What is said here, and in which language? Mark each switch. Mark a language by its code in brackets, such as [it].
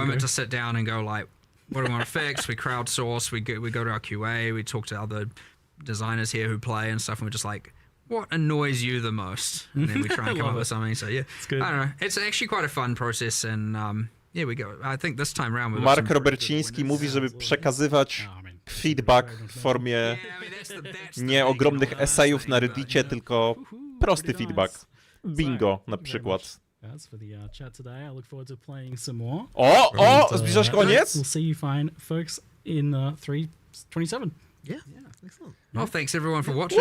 [en] moment to sit down and go like, what do we want to fix? We crowdsource. We go to our QA. We talk to other designers here who play and stuff, and we're just like, what annoys you the most? And then we try and come up with something. So yeah, It's good. I don't know. It's actually quite a fun process, and yeah, we go. I think this time around [pl] Mark Roberciński mówi, żeby przekazywać feedback w formie nie ogromnych esejów na Reddicie, tylko prosty feedback. Bingo na przykład. [en] That's for the chat today. I look forward to playing some more. [pl] O, zbliża się koniec? [en] We'll see you fine, folks, in 3:27. Yeah, excellent. Oh, thanks everyone for watching.